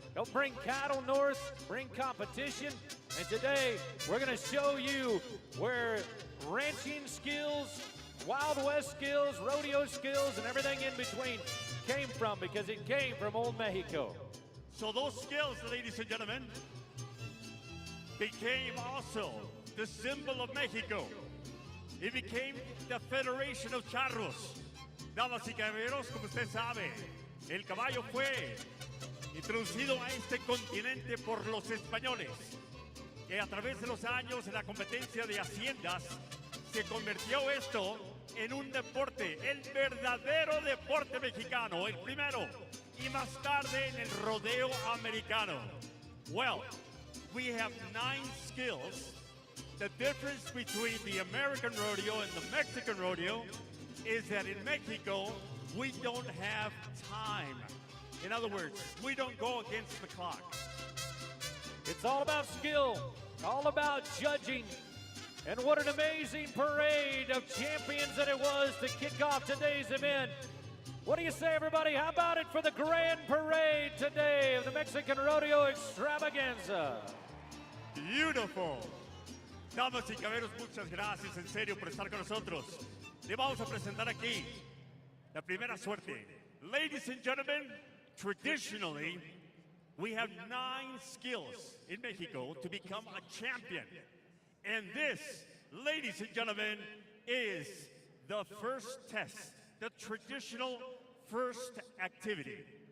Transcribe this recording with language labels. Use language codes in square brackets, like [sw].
[en] They'll bring cattle north, bring competition. And today, we're going to show you where ranching skills, Wild West skills, rodeo skills, and everything in between came from, because it came from old Mexico. So those skills, ladies and gentlemen, became also the symbol of Mexico. It became the Federation of Charros. [es] Damas y caballeros, como usted sabe, el caballo fue introducido a este continente por los españoles, que a través de los años en la competencia de haciendas se convirtió esto en un deporte, el verdadero deporte mexicano, el primero, y más tarde en el rodeo americano. [en] Well, we have 9 skills. The difference between the American rodeo and the Mexican rodeo is that in Mexico, we don't have time. In other words, we don't go against the clock. It's all about skill, all about judging. And what an amazing parade of champions that it was to kick off today's event. What do you say, everybody? How about it for the grand parade today of the Mexican Rodeo Extravaganza? Beautiful. [es] Damas y caballeros, muchas gracias en serio por estar con nosotros. Le vamos a presentar aquí la primera suerte. [en] Ladies and gentlemen, traditionally, we have 9 skills in Mexico to become a champion. And this, ladies and gentlemen, is the first test, the traditional first activity.